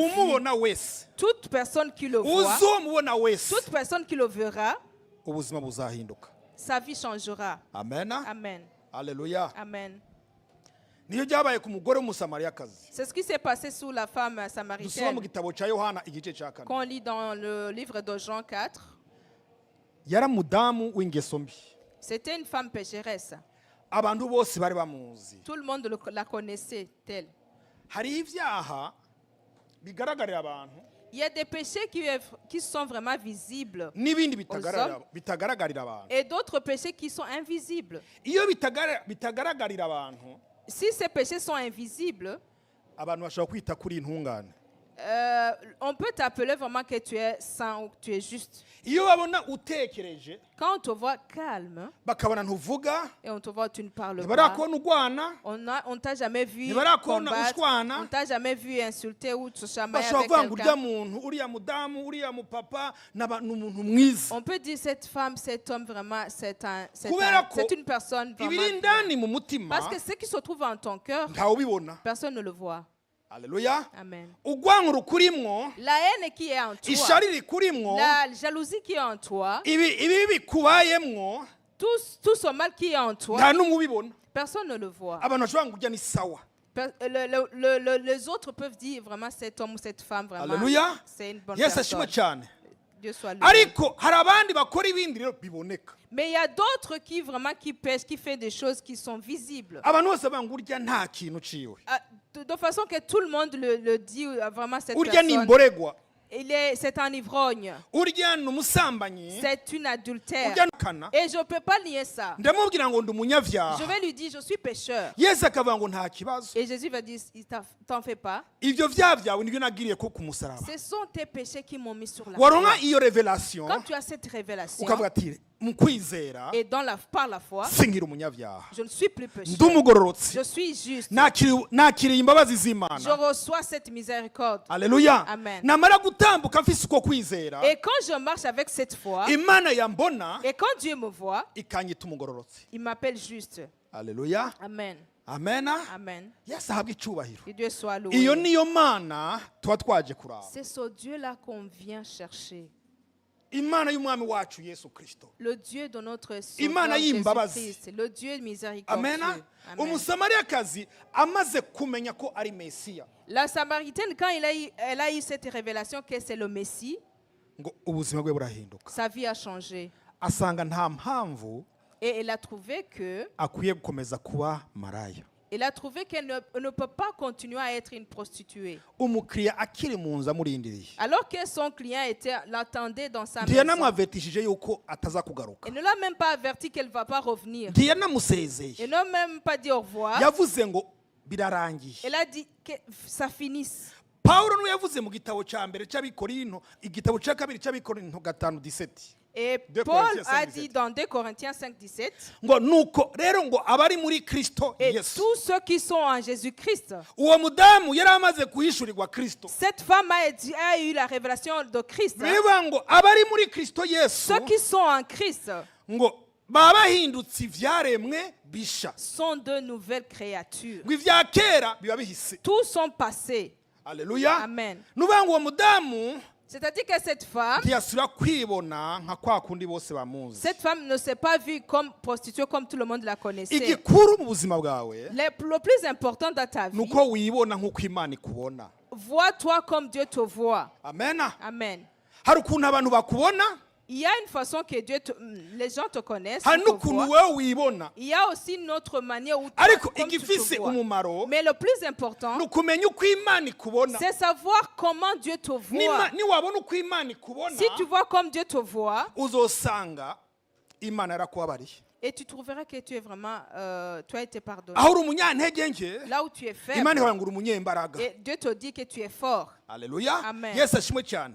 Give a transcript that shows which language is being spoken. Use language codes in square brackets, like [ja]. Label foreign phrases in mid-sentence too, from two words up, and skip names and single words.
[rn] umubona wese, [fr] toute personne qui le voit, [rn] uzomubona wese, [fr] toute personne qui le verra, [rn] ubuzima buzahinduka. [fr] sa vie changera. Amen. Amen. Haleluya. Amen. [rn] Niyo byabaye ku mugore w'umusamariyakazi. [fr] C'est ce qui s'est passé sous la femme [rn] Dusoma mu [fr] samaritaine. [rn] gitabo cya Yohana igice cya 4. [fr] Qu'on lit dans le livre de Jean 4. [rn] Yari umudamu w'ingeso mbi. [fr] C'était une femme pécheresse. [rn] Abantu bose bari bamuzi. [fr] Tout le monde la connaissait telle. [rn] Hari ibyaha bigaragarira abantu [fr] Il y a des péchés qui sont vraiment visibles [rn] n'ibindi [fr] hommes. [rn] bitagaragarira abantu. [fr] et d'autres péchés qui sont invisibles. [rn] Iyo bitagaragarira abantu, [fr] Si ces péchés sont invisibles, [rn] abantu bashobora kwita kuri intungane. [fr] on peut t'appeler vraiment que tu es saint ou que tu es juste. [rn] Iyo babona utekereje, [fr] Quand on te voit calme [rn] bakabona ntuvuga, [fr] et on te voit tu ne parles pas, [rn] ntibarakubona urwana, [fr] on t'a jamais vu [rn] ntibarakubona [fr] combattre, [rn] ushwana, [fr] on t'a jamais vu insulter ou te chamailler [rn] bashobora [fr] avec [rn] kuvuga ngo urya [fr] quelqu'un. [rn] muntu, uriya mudamu, uriya mupapa ni umuntu mwiza. [fr] On peut dire cette femme, cet homme vraiment, c'est [rn] Kubera ko [fr] une personne vraiment. [rn] ibiri indani mu mutima [fr] Parce que ce qui se trouve en ton cœur, [rn] ntawubibona. [fr] personne ne le voit. Haleluya. Amen. [rn] Urwango rukurimwo, [fr] La haine qui est en toi, [rn] ishari rikurimwo, [fr] la jalousie qui est en toi, [rn] ibi bikubayemwo, [fr] tout ce mal qui est en toi, [rn] nta n'umwe ubibona. [fr] personne ne le voit. [rn] Abantu bashobora ngo urya ni sawa. [fr] Les autres peuvent dire vraiment cet homme ou cette femme, vraiment, Haleluya. c'est une bonne [rn] Yesu ashimwe [fr] personne. [rn] cyane. [fr] Dieu soit loué. [rn] Ariko hari abandi bakora ibindi rero biboneka. [fr] Mais il y a d'autres qui vraiment qui pêchent, qui font des choses qui sont visibles. [rn] Abantu bose bavuga ngo urya nta kintu ciwe. [fr] De façon que tout le monde le dit vraiment cette [rn] Urya ni [fr] personne. [rn] imboregwa. [fr] C'est un ivrogne. [rn] Urya ni umusambanyi. [fr] C'est une adultère. [rn] Urya ni kana. [fr] Et je ne peux pas nier ça. [rn] Ndamubwira ngo ndi [fr] Je [rn] umunyavyaha. [fr] vais lui dire, je suis pécheur. [rn] Yesu akavuga ngo nta kibazo. [fr] Et Jésus va dire, t'en fais pas. [rn] Ibyo vyaha byawe nibyo nagiriye ko ku musaraba. [fr] Ce sont tes péchés qui m'ont mis sur la [rn] Waronka [fr] croix. [rn] iyo revelation, [fr] Quand tu as cette révélation, [rn] ukavuga ati mu kwizera [fr] et par la foi, [rn] singira umunyavyaha. [fr] je ne suis plus pécheur. [rn] Ndi umugororotsi. [fr] Je suis juste. [rn] Nakiriye imbabazi [fr] Je [rn] z'Imana. [fr] reçois cette miséricorde. Haleluya. Amen. [rn] Namara gutambuka mfise uko kwizera, [fr] Et quand je marche avec cette foi, [rn] Imana yambona [fr] et quand Dieu me voit, [rn] ikanyita umugororotsi. [fr] il m'appelle juste. Haleluya. Amen. Amen. Amen. [rn] Yesu ahabwe icyubahiro. [fr] Que Dieu soit [rn] Iyo [fr] loué. [rn] niyo Mana tuba twaje kuraba. [fr] C'est ce Dieu-là qu'on vient chercher. [rn] Imana y'umwami wacu Yesu Kristo. [fr] Le Dieu de notre [rn] Imana [fr] Sauveur [rn] y'imbabazi. [fr] Jésus-Christ. Le Dieu miséricordieux. Amen. Amen. [rn] Umusamariyakazi amaze kumenya ko ari Mesiya, [fr] La Samaritaine, quand elle a eu cette révélation que c'est le Messie, [rn] ngo ubuzima bwe burahinduka. [fr] sa vie a changé. [rn] Asanga nta mpamvu [fr] Et elle a trouvé que [rn] akwiye gukomeza kuba maraya. [fr] Elle a trouvé qu'elle ne peut pas continuer à être une prostituée. [rn] Umukiriya akiri mu nzu amurindiriye. [fr] Alors que son client l'attendait dans sa maison. [rn] Ntiyanamwavetishije yuko ataza kugaruka. [fr] Elle ne l'a même pas averti qu'elle ne va pas revenir. [rn] Ntiyanamusezeye. [fr] Elle n'a même pas dit au revoir. [rn] Yavuze ngo birarangiye. [fr] Elle a dit que ça finisse. [rn] Pawulo niwe yavuze mu gitabo cya mbere cy'Abikorinto, igitabo cya kabiri cy'Abikorinto 5:17. [fr] Et 2 Paul Corinthiens a 5:17. dit dans 2 Corinthiens 5:17, [rn] Ngo nuko rero ngo abari muri Kristo [fr] et Yesu. tous ceux qui sont en Jésus-Christ. [rn] Uwo mudamu yari amaze kuhishurirwa Kristo. [fr] Cette femme a eu la révélation de Christ. [rn] Bivuga ngo abari muri Kristo Yesu [fr] Ceux qui sont en Christ [rn] ngo baba bahindutse ivyaremwe bisha. [fr] sont de nouvelles créatures. [rn] Ngo ivya kera biba bihise. [fr] Tous sont passés. Alléluia. Amen. [rn] Nuvuga ngo uwo mudamu [fr] C'est-à-dire que cette femme [rn] kwibona nka kwa kundi bose bamuzi. [fr] Cette femme ne s'est pas vue comme prostituée comme tout le monde la connaissait. [rn] Igikuru mu buzima bwawe [fr] Le plus important dans ta vie, [rn] nuko wibona nk'uko Imana ikubona. [fr] vois-toi comme Dieu te voit. Amen. Amen. [rn] Hari ukuntu abantu bakubona, [fr] Il y a une façon que les gens te connaissent. [rn] hari [fr] ils te [rn] n'ukuntu [fr] voient. [rn] wewe wibona. [fr] Il y a aussi une autre manière où [rn] Ariko [fr] comme tu te [rn] igifise [fr] vois. [rn] umumaro [fr] Mais le plus important, [rn] ni ukumenya uko Imana ikubona. [fr] c'est savoir comment Dieu te voit. [rn] Niwabona uko Imana ikubona, [fr] Si tu vois comme Dieu te voit, [rn] uzosanga Imana yarakubabariye. [fr] Et tu trouveras que tu es vraiment, tu as été pardonné. [rn] aho uri umunyantege nke [fr] Là où tu es faible, [rn] imana ihora ngo uri umunyembaraga. [fr] et Dieu te dit que tu es fort. Haleluya. Amen. [rn] Yesu ashimwe cyane.